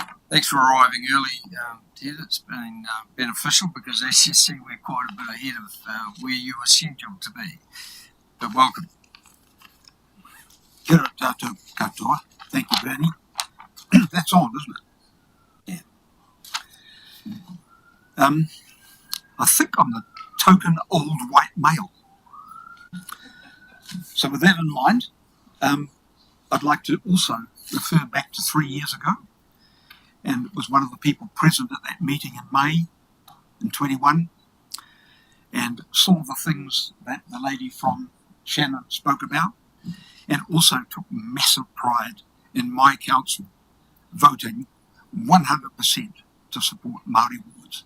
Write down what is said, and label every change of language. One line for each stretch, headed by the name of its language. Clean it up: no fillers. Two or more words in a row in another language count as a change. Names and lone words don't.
English: Thanks for arriving early, Ted. It's been beneficial because, as you see, we're quite a bit ahead of where you were scheduled to be. But welcome.
Māori: Kia ora tātou katoa.
English: Thank you, Bernie. That's on, isn't it? Yeah. I think I'm the token old white male. So with that in mind, I'd like to also refer back to 3 years ago, and it was one of the people present at that meeting in May in 21, and saw the things that the lady from Shannon spoke about, and also took massive pride in my council voting 100% to support Māori wards.